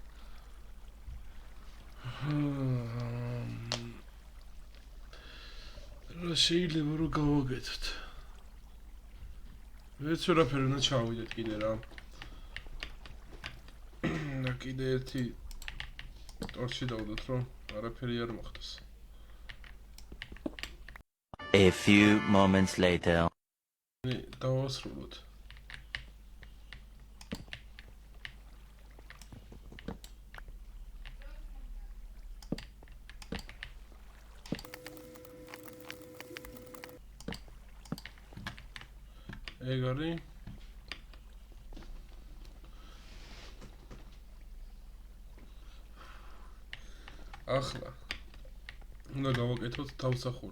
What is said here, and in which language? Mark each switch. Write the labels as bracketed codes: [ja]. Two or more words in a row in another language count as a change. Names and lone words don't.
[ka] რა შეიძლება რომ გავაკეთოთ? მეც ვერაფერი უნდა ჩავიდეთ კიდე რა. და კიდე ერთი ტორჩი დავდოთ რომ არაფერი არ მოხდეს. [en] A few moments later. [ka] დავასრულოთ. ეგ არის ახლა უნდა გავაკეთოთ თავსახური.